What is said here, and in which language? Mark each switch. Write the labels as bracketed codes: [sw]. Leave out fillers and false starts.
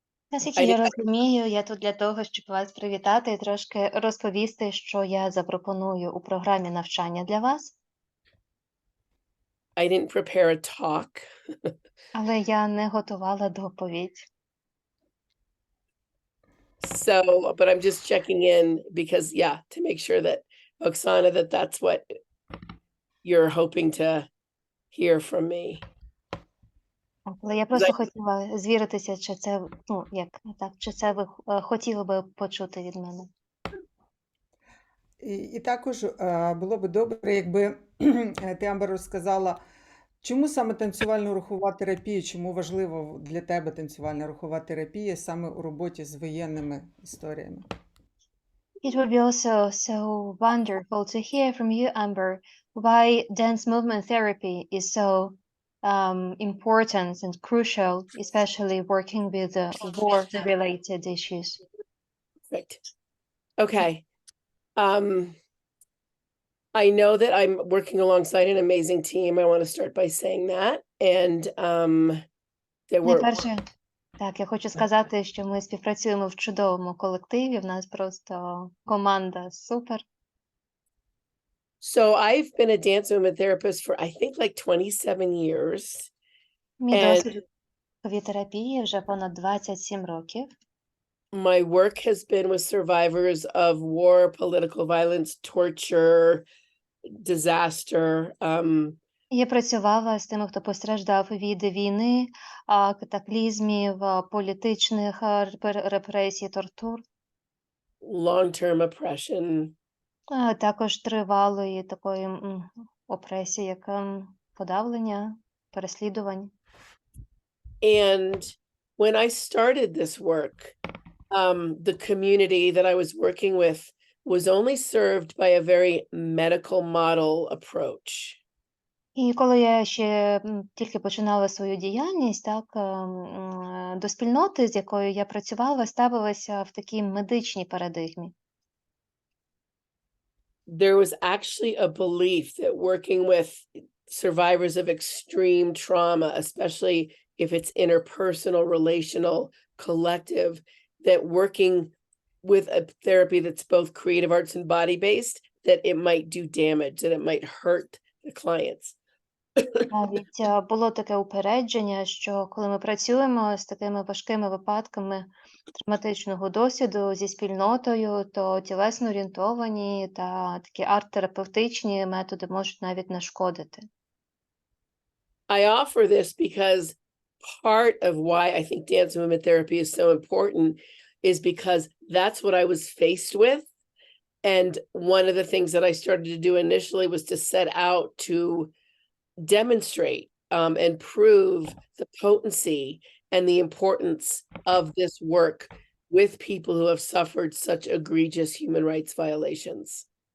[uk] Наскільки я розумію, я тут для того, щоб вас привітати і трошки розповісти, що я запропоную у програмі навчання для вас. [en] I didn't prepare a talk. [uk] Але я не готувала доповідь. [en] So, but I'm just checking in because, yeah, to make sure that, Oksana, that's what you're hoping to hear from me. [uk] Але я просто хотіла звіритися, чи це, чи це ви хотіли би почути від мене. І також було б добре, якби ти, Амбер, розказала, Чому саме танцювально-рухова терапія? Чому важливо для тебе танцювальна рухова терапія саме у роботі з воєнними історіями? [en] It would be also so wonderful to hear from you, Amber, why dance movement therapy is so important and crucial, especially working with war-related issues. Perfect. Okay. I know that I'm working alongside an amazing team. I want to start by saying that. And there were [uk] Найперше, так, я хочу сказати, що ми співпрацюємо в чудовому колективі, в нас просто команда супер. [en] So I've been a dance movement therapist for I think like 27 years. [uk] Мій [en] And [uk] досвід в терапії вже понад 27 років. [en] my work has been with survivors of war, political violence, torture, disaster. [uk] Я працювала з тими, хто постраждав від війни, катаклізмів, політичних репресій, тортур, [en] Long-term oppression. [uk] також тривалої такої опресії, як подавлення, переслідувань. [en] And when I started this work, the community that I was working with was only served by a very medical model approach. [uk] І коли я ще тільки починала свою діяльність, так, до спільноти, з якою я працювала, ставилася в такій медичній парадигмі. [en] There was actually a belief that working with survivors of extreme trauma, especially if it's interpersonal, relational, collective, that working with a therapy that's both creative arts and body-based, that it might do damage, that it might hurt the clients. [uk] Навіть було таке упередження, що коли ми працюємо з такими важкими випадками травматичного досвіду зі спільнотою, то тілесно орієнтовані та такі арт-терапевтичні методи можуть навіть нашкодити. [en] I offer this because part of why I think dance movement therapy is so important is because that's what I was faced with. And one of the things that I started to do initially was to set out to demonstrate and prove the potency and the importance of this work with people who have suffered such egregious human rights violations.